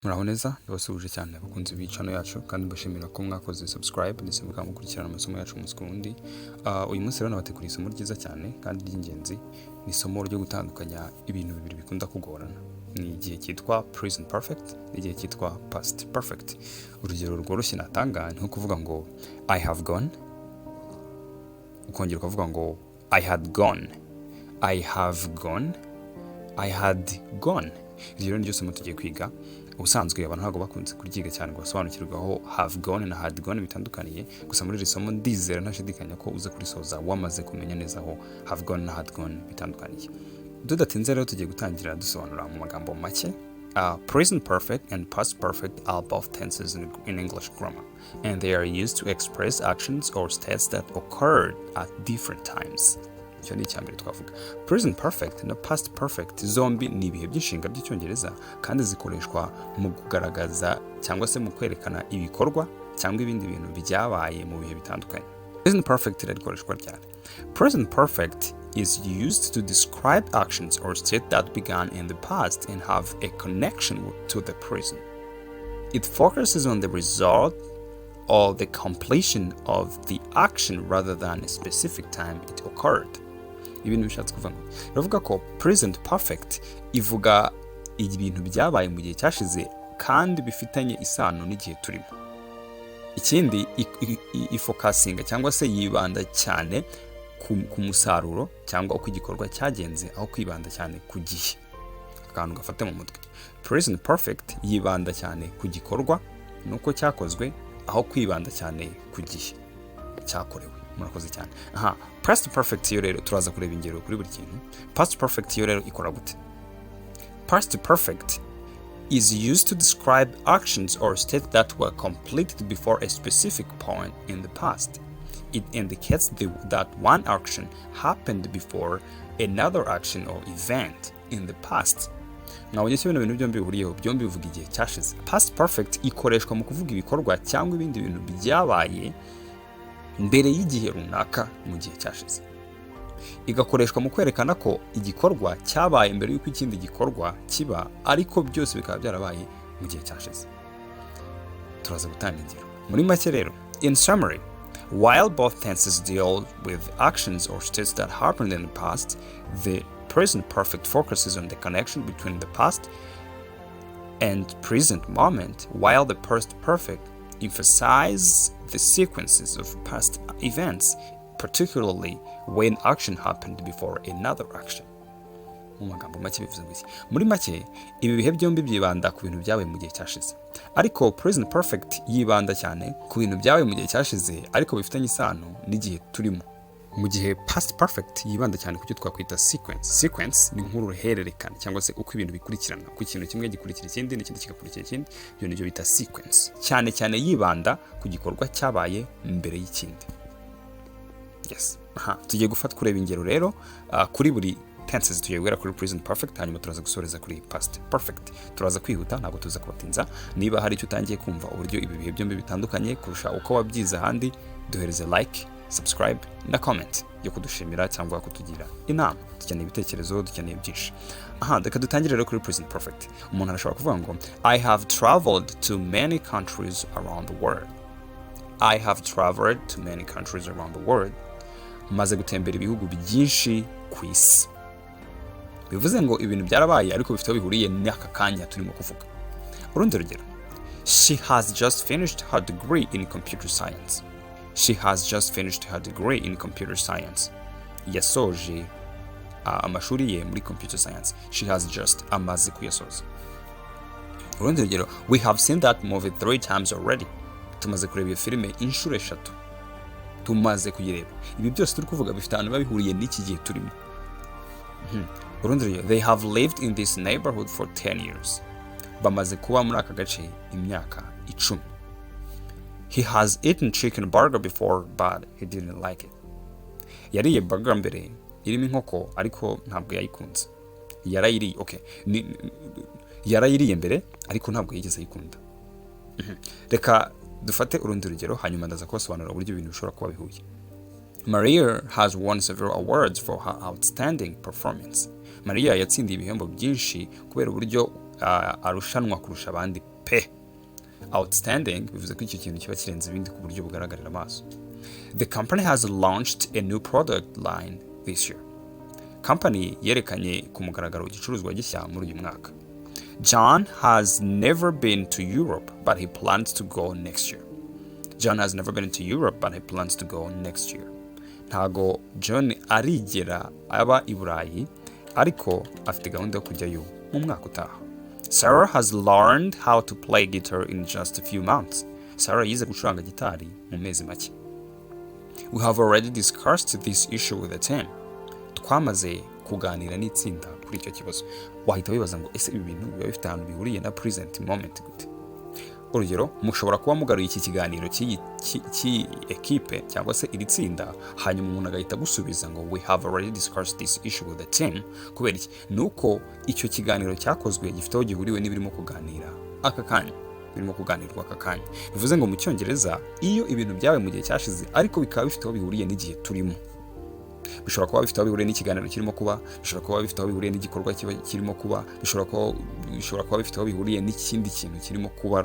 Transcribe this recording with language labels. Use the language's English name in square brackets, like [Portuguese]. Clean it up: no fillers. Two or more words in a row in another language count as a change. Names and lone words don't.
[Kinyarwanda] Muraho neza ndabasubije cyane abakunzi b'icano yacu kandi mbashimira ko mwakoze subscribe ndetse mukamukurikirana amasomo yacu umunsi ku wundi. Uyu munsi rero nabateguriye isomo ryiza cyane kandi ry'ingenzi. Ni isomo ryo gutandukanya ibintu bibiri bikunda kugorana. Ni igihe cyitwa [English] present perfect [Kinyarwanda] n'igihe cyitwa [English] past perfect. [Kinyarwanda] Urugero rworoshye natanga ni nko kuvuga ngo [English] I have gone, [Kinyarwanda] ukongera ukavuga ngo [English] I had gone, I have gone, I had gone. [Kinyarwanda] Iryo ni ryo somo tugiye kwiga. Ubusanzwe abantu ntabwo bakunze kuryiga cyane ngo basobanukirwe aho [English] have gone [Kinyarwanda] na [English] had gone [Kinyarwanda] bitandukaniye, gusa muri iri somo ndizera ntashidikanya ko uza kurisoza wamaze kumenya neza aho [English] have gone [Kinyarwanda] na [English] had gone [Kinyarwanda] bitandukaniye. Tudatinze rero tugiye gutangira dusobanura mu magambo make. [English] Present perfect and past perfect are both tenses in English grammar, and they are used to express actions or states that occurred at different times. [Kinyarwanda] Icyo ni icyambere twavuga. [English] Present perfect [Kinyarwanda] na [English] past perfect [Kinyarwanda] zombi ni ibihe by'inshinga by'icyongereza kandi zikoreshwa mu kugaragaza cyangwa se mu kwerekana ibikorwa cyangwa ibindi bintu byabaye mu bihe bitandukanye. [English] Present perfect [Kinyarwanda] irakoreshwa ryari? [English] Present perfect is used to describe actions or states that began in the past and have a connection to the present. It focuses on the result or the completion of the action rather than a specific time it occurred. [Kinyarwanda] Ibintu bishatse kuvuga ngo iravuga ko [English] present perfect [Kinyarwanda] ivuga ibintu byabaye mu gihe cyashize kandi bifitanye isano n'igihe turimo. Ikindi ifokasinga cyangwa se yibanda cyane ku musaruro cyangwa uko igikorwa cyagenze aho kwibanda cyane ku gihe. Akantu gafate mu mutwe. [English] Present perfect [Kinyarwanda] yibanda cyane ku gikorwa nuko cyakozwe aho kwibanda cyane ku gihe cyakorewe. Murakoze cyane. [English] Past perfect [Kinyarwanda] yo rero turaza kureba ingero kuri buri kintu. [English] Past perfect [Kinyarwanda] yo rero ikora gute? [English] Past perfect is used to describe actions or states that were completed before a specific point in the past. It indicates that one action happened before another action or event in the past. [Kinyarwanda] Nabonye se ibintu byombi bihuriyeho, byombi bivuga igihe cyashize. [English] Past perfect [Kinyarwanda] ikoreshwa mu kuvuga ibikorwa cyangwa ibindi bintu byabaye mbere y'igihe runaka mu gihe cyashize. Igakoreshwa mu kwerekana ko igikorwa cyabaye mbere y'uko ikindi gikorwa kiba, ariko byose bikaba byarabaye mu gihe cyashize. Turaza gutanga ingero. Muri make rero, [English] in summary, while both tenses deal with actions or states that happened in the past, the present perfect focuses on the connection between the past and present moment, while the past perfect emphasizes the sequences of past events, particularly when action happened before another action. [Kinyarwanda] Mu magambo make bivuze ngo iki? Muri make ibi bihe byombi byibanda ku bintu byabaye mu gihe cyashize, ariko [English] present perfect [Kinyarwanda] yibanda cyane ku bintu byabaye mu gihe cyashize ariko bifitanye isano n'igihe turimo. Mu gihe [English] past perfect [Kinyarwanda] yibanda cyane ku cyo twakwita sequence. Sequence ni nk'uruhererekane cyangwa se uko ibintu bikurikirana, ku kintu kimwe gikurikira ikindi n'ikindi kigakurikira ikindi, ibyo nibyo bita sequence. Cyane cyane yibanda ku gikorwa cyabaye mbere y'ikindi. Yes. Tugiye gufata kureba ingero rero kuri buri tenses. Tugiye guhera kuri [English] present perfect [Kinyarwanda] hanyuma turaza gusoreza kuri [English] past perfect. [Kinyarwanda] Turaza kwihuta ntabwo tuza kubatinza. Niba hari icyo utangiye kumva uburyo ibi bihe byombi bitandukanye kurusha uko wabyize ahandi, duhereze [English] like, subscribe [Kinyarwanda] na comment yo kudushimira cyangwa kutugira inama. Dukeneye ibitekerezo, dukeneye byinshi. Reka dutangire rero kuri [English] present perfect. [Kinyarwanda] Umuntu arashobora kuvuga ngo [English] I have traveled to many countries around the world. I have traveled to many countries around the world. [Kinyarwanda] Maze gutembera ibihugu byinshi ku isi. Bivuze ngo ibintu byarabaye ariko bifite bihuriye n'aka kanya turimo kuvuga. Urundi rugero, [English] she has just finished her degree in computer science. She has just finished her degree in computer science. [Kinyarwanda] Yasoje amashuri ye muri [English] computer science. She has just [Kinyarwanda] amaze kuyasoza. Urundi rugero, [English] we have seen that movie 3 times already. [Kinyarwanda] Tumaze kureba iyo filime inshuro 3. Tumaze kuyireba. Ibi byose turi kuvuga bifite ahantu babihuriye n'iki gihe turimo. Urundi rugero, [English] they have lived in this neighborhood for 10 years. [Kinyarwanda] Bamaze kuba muri aka gace imyaka 10. [English] He has eaten chicken burger before, but he didn't like it. [Kinyarwanda] Yariye burger mbere irimo inkoko ariko ntabwo yayikunze. Yarayiriye, okay. Yarayiriye mbere ariko ntabwo yigeze ayikunda. Reka dufate urundi rugero hanyuma ndaza kubasobanurira uburyo ibintu bishobora kuba bihuye. [English] Maria has won several awards for her outstanding performance. [Kinyarwanda] Maria yatsindiye ibihembo byinshi kubera uburyo arushanwa kurusha abandi pe. Outstanding bivuze ko icyo kintu kiba kirenze ibindi ku buryo bugaragarira amaso. [English] The company has launched a new product line this year. [Kinyarwanda] Company yerekanye ku mugaragaro igicuruzwa gishya muri uyu mwaka. [English] John has never been to Europe, but he plans to go next year. John has never been to Europe, but he plans to go next year. [Kinyarwanda] Ntago John arigera aba i Burayi, ariko afite gahunda yo kujyayo mu mwaka utaha. [English] Sarah has learned how to play guitar in just a few months. [Kinyarwanda] Sarah yize gucuranga gitari mu mezi make. [English] We have already discussed this issue with the team. [Kinyarwanda] Twamaze kuganira n'itsinda kuri icyo kibazo. Wahita wibaza ngo ese ibi bintu biba bifite ahantu bihuriye na [English] present moment [Kinyarwanda] gute? Urugero, mushobora kuba mugaruye iki kiganiro cy'iyi ekipe cyangwa se iri tsinda, hanyuma umuntu agahita gusubiza ngo [English] we have already discussed this issue with the team. [Kinyarwanda] Kubera iki? Nuko icyo kiganiro cyakozwe gifite aho gihuriwe n'ibirimo kuganira aka kanya, birimo kuganirwa aka kanya. Bivuze ngo mu Cyongereza iyo ibintu byawe mu gihe cyashize ariko bikaba bifite aho bihuriye n'igihe turimo, bishobora kuba bifite aho bihuriye n'ikiganiro kirimo kuba, bishobora kuba bifite aho bihuriye n'igikorwa kirimo kuba, bishobora kuba bifite aho bihuriye n'ikindi kintu kirimo kuba.